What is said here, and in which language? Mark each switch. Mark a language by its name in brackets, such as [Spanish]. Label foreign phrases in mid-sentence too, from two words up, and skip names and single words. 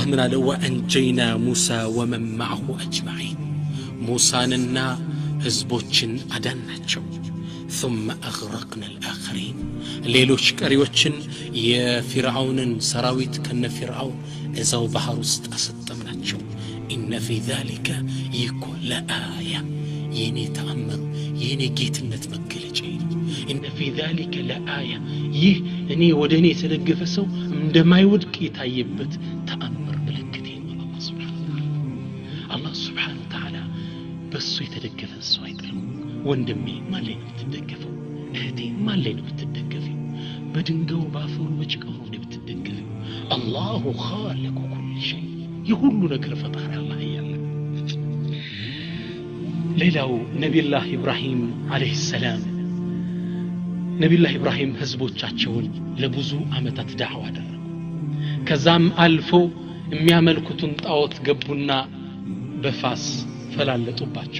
[Amharic] ምን አለ [Arabic] وأنجينا موسى ومن معه أجمعين [Amharic] ሙሳንና ህዝቦችን አዳናቸው [Arabic] ثم اغرقنا الاخرين [Amharic] ሌሎች ቀሪዎችን የፍርዓውንን ሰራዊት ከነፍርዓውን እዛው ባህር ውስጥ አሰጠምናቸው [Arabic] ان في ذلك يكون آية [Amharic] የኔ ተአምር የኔ ጌትነት መገለጫ [Arabic] ان في ذلك لآية [Amharic] ይህ እኔ ወደኔ የተደገፈ ሰው እንደማይወድቅ የታየበት ተአምር ምልክት ነው አላህ [Arabic] سبحانه وتعالى [Amharic] በሱ የተደገፈ ሰው አይጥልም ወንድሜ ማን ላይ ነው የምትደገፈው እህቴ ማን ላይ ነው የምትደገፈው በድንጋዩ ባፈሩ በጭቃው ነው የምትደገፈው [Arabic] الله خالق كل شيء [Amharic] የሁሉ ነገር ፈጣሪ አላህ ያለ ሌላው ነብዩላህ ኢብራሂም [Arabic] عليه السلام [Amharic] ነብዩላህ ኢብራሂም ህዝቦቻቸውን ለብዙ አመታት ዳዕዋ አደረጉ ከዛም አልፎ የሚያመልኩትን ጣዖት ገቡና በፋስ ፈላለጡባቸው